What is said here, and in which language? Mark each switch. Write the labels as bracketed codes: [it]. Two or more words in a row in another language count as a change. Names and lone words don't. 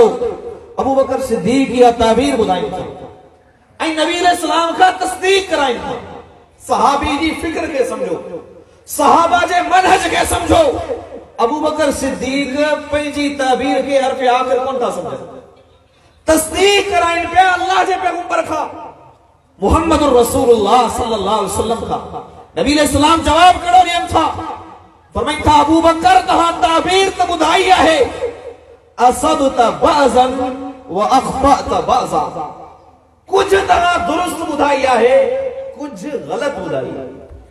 [sd] अबू बकर सिद्दीक इहा ताबीर ॿुधाइनि था ऐं नबी अलैहिस्सलाम खां तस्दीक कराइनि था। सहाबी जी फिक्र खे समझो, सहाबा जे मनहज खे समझो। अबू बकर सिद्दीक पंहिंजी ताबीर खे हर्फ़ आखिर कोन था समझनि, तस्दीक कराइनि पिया अल्लाह जे पैगंबर खां, [ar] محمد رسول الله صلى الله عليه وسلم खां। [sd] नबी अलैहिस्सलाम जवाब कहिड़ो ॾियनि था? फरमाइनि था अबू बकर तव्हां ताबीर त ॿुधाई आहे, [ar] أصبت بعضا وأخطأت بعضا, [sd] कुछ तव्हां दुरुस्त ॿुधाई आहे, कुछ ग़लत ॿुधाई आहे।